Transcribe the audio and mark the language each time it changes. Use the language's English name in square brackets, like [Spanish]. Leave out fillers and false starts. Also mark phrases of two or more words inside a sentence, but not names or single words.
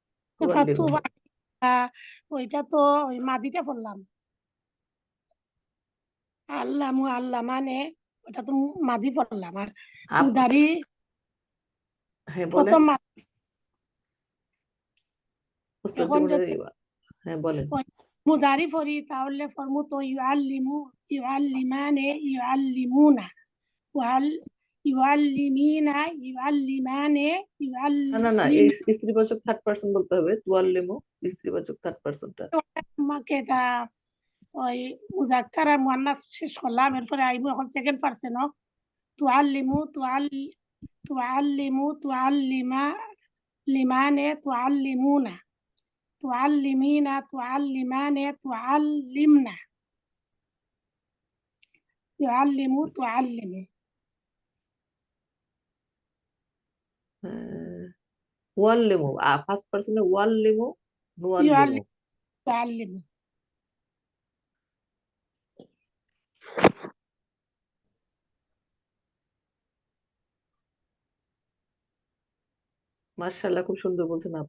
[Bangla] ওইটা তো ওই মাদিটা পড়লাম, [Arabic] علّم علّمان [Bangla] ওটা তো মাদি পড়লাম, আর মুদারি প্রথম এখন যদি মুদারি পড়ি তাহলে ফরমু তো [Arabic] يعلّم يعلّمان يعلّمون يعلّمين يعلّمان [Bangla] না স্ত্রীবাচক [English] third person [Bangla] বলতে হবে। তুআল্লিমু স্ত্রীবাচক [English] third personটা [Bangla] আমাকে তা ওই মুজাক্কার আর মুআন্নাস শেষ করলাম, এরপরে আইবো এখন [English] second person. [Arabic] تعلّم تعلّم تعلّما لمان تعلّمون تعلّمين تعلّمان تعلّمن يعلّم تعلّم. أعلّم [English] first personে [Arabic] أعلّم نعلّم تعلّم. [Bangla] মাশাআল্লাহ, খুব সুন্দর বলছেন আপা।